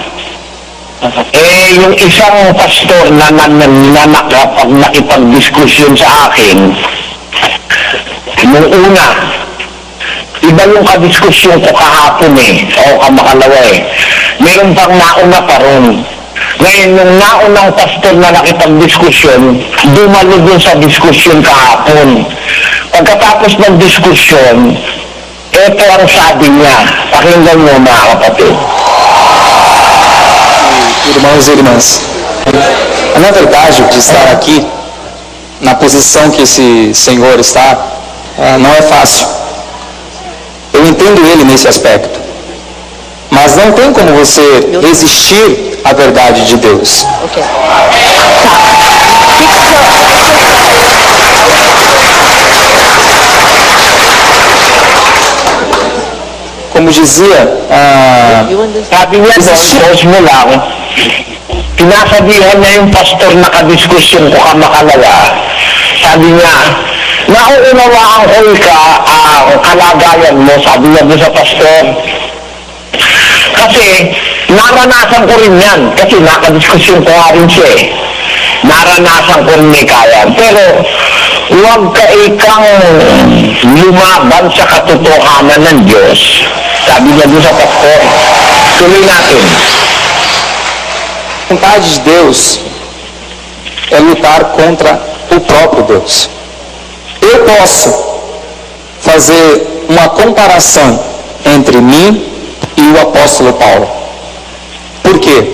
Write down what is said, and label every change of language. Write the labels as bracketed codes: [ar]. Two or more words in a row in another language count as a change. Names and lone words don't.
[tl] Yung isang pastor na nakipag-diskusyon sa akin, nung una, iba yung kadiskusyon ko kahapon o kamakalawa meron pang nauna pa ron. Ngayon, yung naunang pastor na nakipag-diskusyon, dumalo dun sa diskusyon kahapon. Pagkatapos ng diskusyon, ito ang sabi niya. Pakinggan mo, mga kapatid. [pt] Irmãos e irmãs, na verdade, o de estar aqui, na posição que esse senhor está, não é fácil. Eu entendo ele nesse aspecto. Mas não tem como você resistir à verdade de Deus. Como dizia, [tl] Sabi niya doon, pause mo lang, pinasabihan niya yung pastor na kadiskusyon ko kamakalawa. Sabi niya, nauunawaan ko ang kalagayan mo, sabi niya doon sa pastor. Kasi, naranasan ko rin yan, kasi nakadiskusyon ko nga rin siya naranasan ko rin may kaya. Pero, huwag ka ikang lumaban sa katotohanan ng Diyos. Sabi niya doon sa pastor. Tuloy natin. [pt] a vontade de Deus é lutar contra o próprio Deus. Eu posso fazer uma comparação entre mim e o apóstolo Paulo. Por quê?